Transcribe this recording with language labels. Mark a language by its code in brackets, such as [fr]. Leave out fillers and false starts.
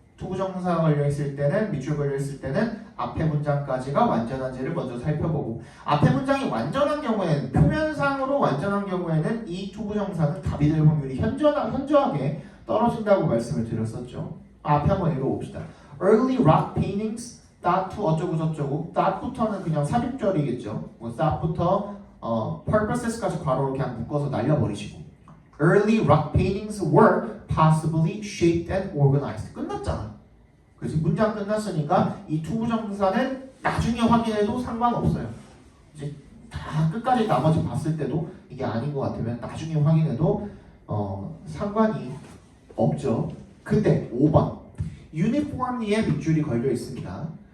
[ko] 투부정사가 걸려있을 때는 밑줄 걸려있을 때는 앞에 문장까지가 완전한지를 먼저 살펴보고 앞에 문장이 완전한 경우에는 표면상으로 완전한 경우에는 이 투부정사는 답이 될 확률이 현저하게 떨어진다고 말씀을 드렸었죠. 앞에 한번 읽어봅시다. [en] Early rock paintings that to [ko] 어쩌고 저쩌고 that부터는 그냥 삽입절이겠죠. that부터 purposes까지 괄호로 그냥 묶어서 날려버리시고 [en] Early rock paintings were possibly shaped and organized. [ko] 끝났잖아. 그래서 문장 끝났으니까 이 투부정사는 나중에 확인해도 상관없어요. 이제 다 끝까지 나머지 봤을 때도 이게 아닌 것 같으면 나중에 확인해도 상관이 없죠. 근데 5번 유니폼리에 밑줄이 걸려 있습니다.